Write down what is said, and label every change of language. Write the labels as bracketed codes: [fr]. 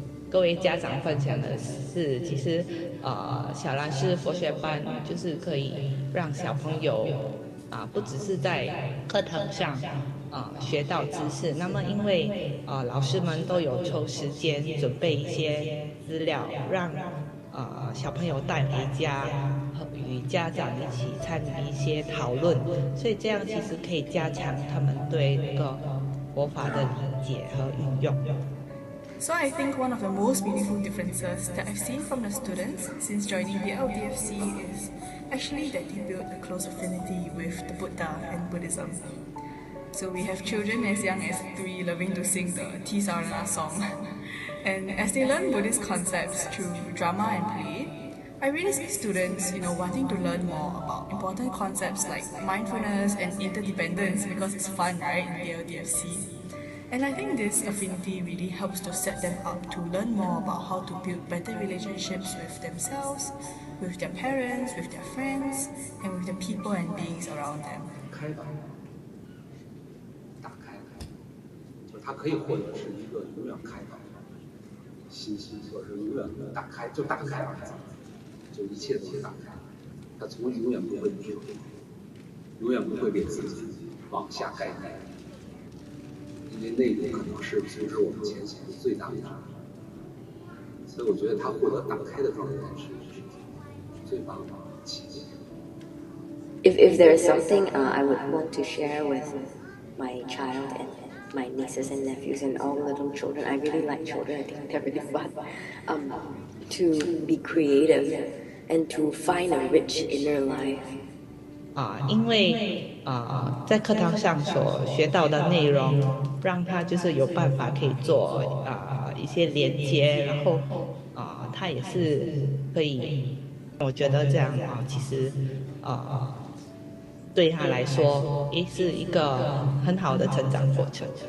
[zh] 各位家长分享的是，其实小兰师佛学班就是可以让小朋友不只是在课堂上学到知识，那么因为老师们都有抽时间准备一些资料，让小朋友带回家和与家长一起参与一些讨论，所以这样其实可以加强他们对那个佛法的理解和运用。 [en] So I think one of the most meaningful differences that I've seen from the students since joining the LDFC is actually that they build a close affinity with the Buddha and Buddhism. So we have children as young as 3 loving to sing the Tisarana song. And as they learn Buddhist concepts through drama and play, I really see students, wanting to learn more about important concepts like mindfulness and interdependence because it's fun, right, in the LDFC. And I think this affinity really helps to set them up to learn more about how to build better relationships with themselves, with their parents, with their friends, and with the people and beings around them. [zh] 开导，打开，就是他可以获得是一个永远开导的信息，或者是永远打开，就打开二字，就一切都是打开。他永远不会低头，永远不会给自己往下概念。因为那个可能是阻止我们前行的最大的障碍，所以我觉得他获得打开的状态是最棒的契机。 [en] If there is something I would want to share with my child and my nieces and nephews and all little children, I really like children. I think they're really fun. To be creative and to find a rich inner life. [zh] 因为在课堂上所学到的内容，让他就是有办法可以做一些连接，然后他也是可以，我觉得这样其实对他来说是一个很好的成长过程。